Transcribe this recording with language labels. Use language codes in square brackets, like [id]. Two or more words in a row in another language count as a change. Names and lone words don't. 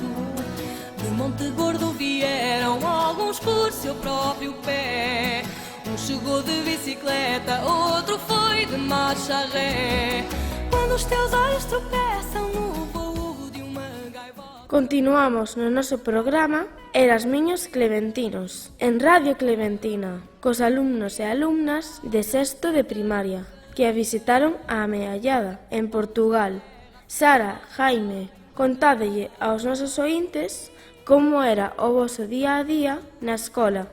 [pt] De Monte Gordo vieram alguns por seu próprio pé. Um chegou de bicicleta, outro foi de marcha ré. Quando os teus olhos tropeçam no voo de uma gaivota. [gl] Continuamos no noso programa Erasmiños Clementinos, en Radio Clementina, cos alumnos e alumnas de sexto de primaria, que a visitaron a Ameallada, en Portugal. Sara, Jaime, contádelle aos nosos ointes como era o voso día a día na escola.